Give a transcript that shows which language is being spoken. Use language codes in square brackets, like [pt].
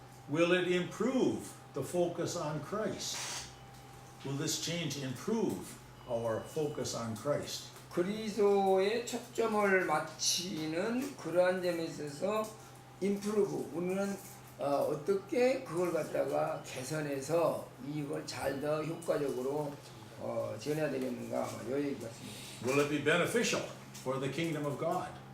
[en] Will it improve the focus on Christ? Will this change improve our focus on Christ? [ko] 그리스도의 초점을 맞추는 그러한 점에 있어서 improve 우리는 어떻게 그걸 갖다가 개선해서 이걸 잘 더 효과적으로 지어내야 되겠는가 아마 이 얘기 같습니다. [en] Will it be beneficial for the kingdom of God?